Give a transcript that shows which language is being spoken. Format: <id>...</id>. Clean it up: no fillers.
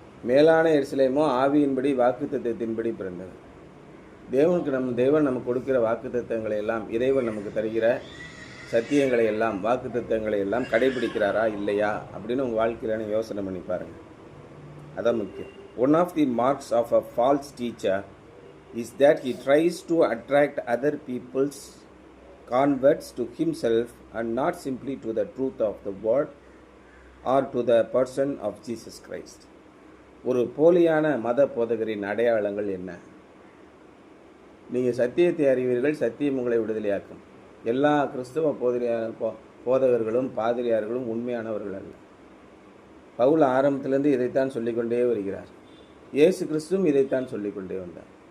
<ta>மேலான எருசலேமோ ஆவியின்படி வாக்குத்தத்தத்தின்படி பிறந்தது. தேவன் நமக்கு கொடுக்கிற வாக்குத்தத்தங்களை எல்லாம், இறைவன் நமக்கு தருகிற சத்தியங்களை எல்லாம், வாக்குத்தத்தங்களை எல்லாம் கடைபிடிக்கிறாரா இல்லையா அப்படின்னு உங்கள் வாழ்க்கையில யோசனை பண்ணி பாருங்கள். அதான் முக்கியம்.</ta> <en>One of the marks of a false teacher is that he tries to attract other people's converts to himself and not simply to the truth of the word or to the person of Jesus Christ.</en> <ta>ஒரு போலியான மத போதகரின் அடையாளங்கள் என்ன? நீங்கள் சத்தியத்தை அறிவீர்கள், சத்தியம் உங்களை விடுதலையாக்கும். எல்லா கிறிஸ்தவ போதகர்களும் பாதிரியார்களும் உண்மையானவர்கள் அல்ல. பவுல் ஆரம்பத்திலிருந்து இதைத்தான் சொல்லிக்கொண்டே வருகிறார். இயேசு கிறிஸ்துவும் இதைத்தான் சொல்லிக்கொண்டே வந்தார்.</ta>